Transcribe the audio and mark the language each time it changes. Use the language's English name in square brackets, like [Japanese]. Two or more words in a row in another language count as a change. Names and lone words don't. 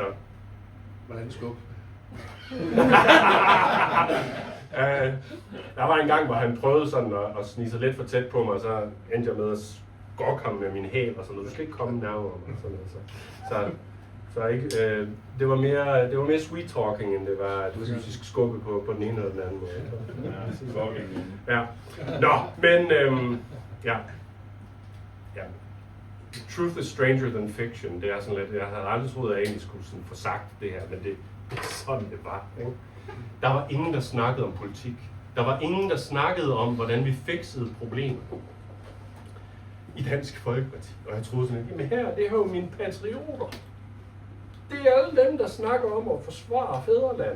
[Danish] hvordan skubbe? Der var en gang, hvor han prøvede sådan at snige sig lidt for tæt på mig, og så endte jeg med at gokke ham med min hæl og sådan noget. Du skal ikke komme nærmere mig. Så ikke, det var mere [English] sweet talking, [Danish] end det var, at du skulle skubbe på den ene eller den anden måde. Ja. Nå, men ja. [English] Truth is stranger than fiction. [Danish] Det er sådan lidt, jeg havde aldrig troet, at jeg egentlig skulle sådan få sagt det her, men det er sådan, det var. Ikke? Der var ingen, der snakkede om politik. Der var ingen, der snakkede om, hvordan vi fiksede problemer i Dansk Folkeparti. Og jeg troede sådan, jamen her, det er jo mine patrioter. Det er alle dem, der snakker om at forsvare fædrelandet.